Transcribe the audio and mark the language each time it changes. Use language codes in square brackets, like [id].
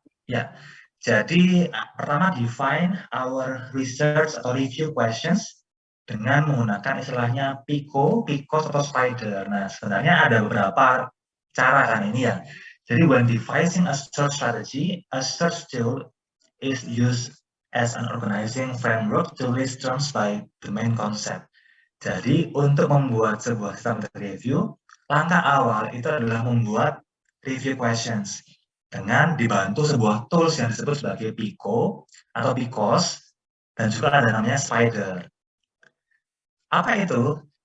[id] Ya, jadi pertama [en] define our research [id] atau review questions dengan menggunakan istilahnya PICO, PICOS atau SPIDER. Nah, sebenarnya ada beberapa cara kan ini ya. [en] Jadi when devising a search strategy, a search tool is used as an organizing framework to list terms by the main concept. [id] Jadi untuk membuat sebuah systematic review, langkah awal itu adalah membuat review questions dengan dibantu sebuah tools yang disebut sebagai PICO atau PICOS, dan juga ada namanya SPIDER. Apa itu?